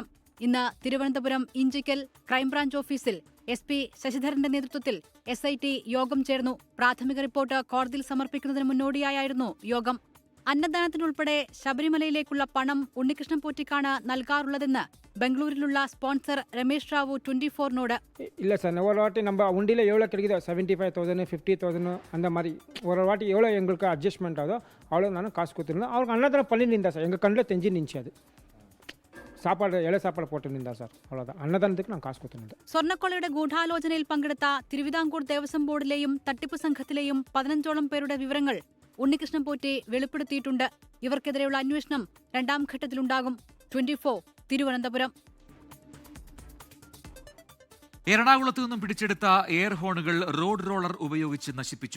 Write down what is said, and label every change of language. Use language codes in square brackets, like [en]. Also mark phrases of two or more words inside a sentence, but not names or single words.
[ml] ഇന്ന് തിരുവനന്തപുരം ഇഞ്ചിക്കൽ ക്രൈംബ്രാഞ്ച് ഓഫീസിൽ SP ശശിധരന്റെ നേതൃത്വത്തിൽ SIT യോഗം ചേർന്നു. പ്രാഥമിക റിപ്പോർട്ട് കോടതിയിൽ സമർപ്പിക്കുന്നതിന് മുന്നോടിയായിരുന്നു യോഗം. അന്നദാനത്തിനുൾപ്പെടെ ശബരിമലയിലേക്കുള്ള പണം ഉണ്ണികൃഷ്ണൻ പോറ്റിക്കാണ് നൽകാറുള്ളതെന്ന് ബംഗളൂരിലുള്ള സ്പോൺസർ രമേശ് റാവു 24നോട്. [ta] இல்லை சார், ஒரு வாட்டி நம்ம உண்டியில் எவ்வளோ கிடைக்குதோ 75,000 50,000 அந்த மாதிரி ஒரு வாட்டி எவ்வளோ எங்களுக்கு அட்ஜஸ்ட்மெண்ட் ஆகுதோ அவ்வளோ நானும் காசு கொடுத்துருந்தேன். அவருக்கு அன்னதானம் பண்ணி நின்றா சார், எங்கள் கண்ணில் தெரிஞ்சு நின்றுச்சு. அது சாப்பாடு இலை சாப்பாடு போட்டு நின்றா சார், அவ்வளோதான். [ml] അന്നദാനത്തിക്ക് ഞാൻ കാശ് കൊടുത്തിട്ടുണ്ട്. സ്വർണ്ണക്കൊള്ളയുടെ ഗൂഢാലോചനയിൽ പങ്കെടുത്ത തിരുവിതാംകൂർ ദേവസ്വം ബോർഡിലെയും തട്ടിപ്പ് സംഘത്തിലെയും 15ഓളം പേരുടെ വിവരങ്ങൾ ഉണ്ണികൃഷ്ണൻ പോറ്റി വെളിപ്പെടുത്തിയിട്ടുണ്ട്. ഇവർക്കെതിരെയുള്ള അന്വേഷണം 2ാം ഘട്ടത്തിലുണ്ടാകും. 24 തിരുവനന്തപുരം. എറണാകുളത്ത് നിന്നും പിടിച്ചെടുത്ത എയർ ഹോണുകൾ റോഡ് റോളർ ഉപയോഗിച്ച് നശിപ്പിച്ചു.